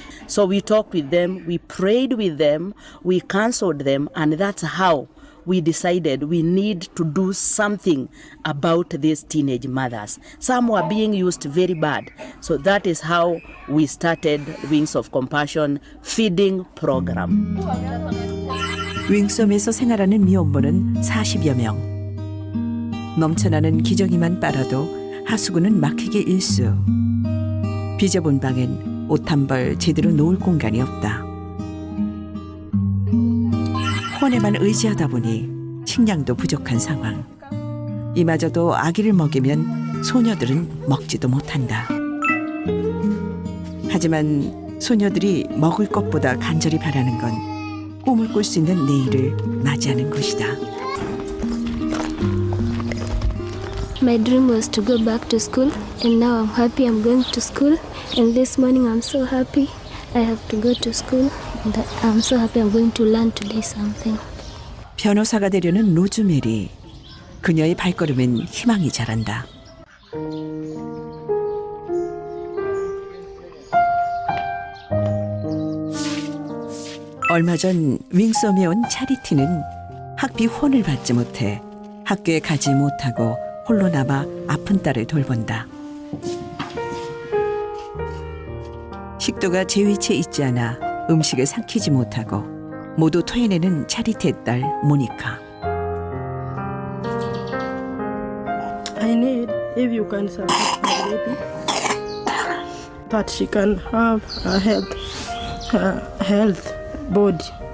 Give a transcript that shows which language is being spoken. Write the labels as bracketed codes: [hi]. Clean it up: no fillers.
[en] So we talked with them, we prayed with them, we counseled them, and that's how we decided we need to do something about these teenage mothers. Some were being used very bad. So that is how we started Wings of Compassion feeding program. [ko] 윙솜에서 생활하는 미혼모는 40여 명. 넘쳐나는 기저귀만 빨아도 하수구는 막히기 일쑤. 비좁은 방엔 옷 한 벌 제대로 놓을 공간이 없다. 혼에만 의지하다 보니 식량도 부족한 상황. 이마저도 아기를 먹이면 소녀들은 먹지도 못한다. 하지만 소녀들이 먹을 것보다 간절히 바라는 건 꿈을 꿀 수 있는 내일을 맞이하는 것이다. [en] My dream was to go back to school, and now I'm happy I'm going to school. And this morning I'm so happy I have to go to school. And I'm so happy I'm going to learn today something. [ko] 변호사가 되려는 로즈메리. 그녀의 발걸음엔 희망이 자란다. 얼마 전 윙섬에 온 차리티는 학비 후원을 받지 못해 학교에 가지 못하고 홀로 남아 아픈 딸을 돌본다. 식도가 제위치에 있지 않아 음식을 삼키지 못하고 모두 토해내는 차리티의 딸 모니카. [en] I need if you can support my baby, that she can have a health body.